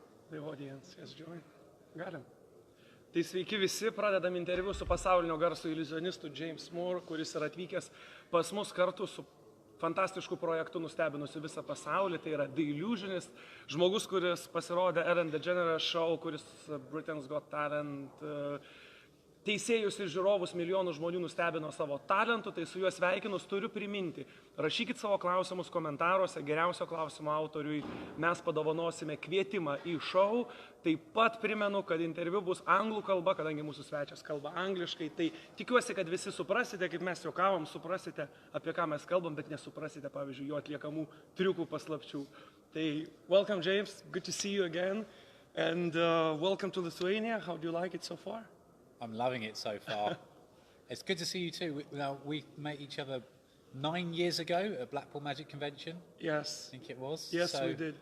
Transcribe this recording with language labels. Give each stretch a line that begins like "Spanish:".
English: The audience has joined. Got him.
Lithuanian: Tai sveiki visi, pradedam interviu su pasaulinio garso iliuzionistu James Moore, kuris yra atvykęs pas mus kartu su fantastišku projektu nustebinusiu visą pasaulį. Tai yra The Illusionist, žmogus, kuris pasirodė Ellen DeGeneres show, kuris Britain's Got Talent, teisėjus ir žiūrovus milijonų žmonių nustebino savo talentu, tai su juo sveikinus turiu priminti. Rašykit savo klausimus komentaruose, geriausio klausimo autoriui mes padovanosime kvietimą į šou. Taip pat primenu, kad interviu bus anglų kalba, kadangi mūsų svečias kalba angliškai, tai tikiuosi, kad visi suprasite, kaip mes juokavom, suprasite, apie ką mes kalbam, bet nesuprasite, pavyzdžiui, jo atliekamų triukų paslapčių.
English: Tai welcome James, good to see you again, and welcome to Lithuania. How do you like it so far? I'm loving it so far. It's good to see you too. We met each other 9 years ago at Blackpool Magic Convention. Yes. I think it was. Yes, we did.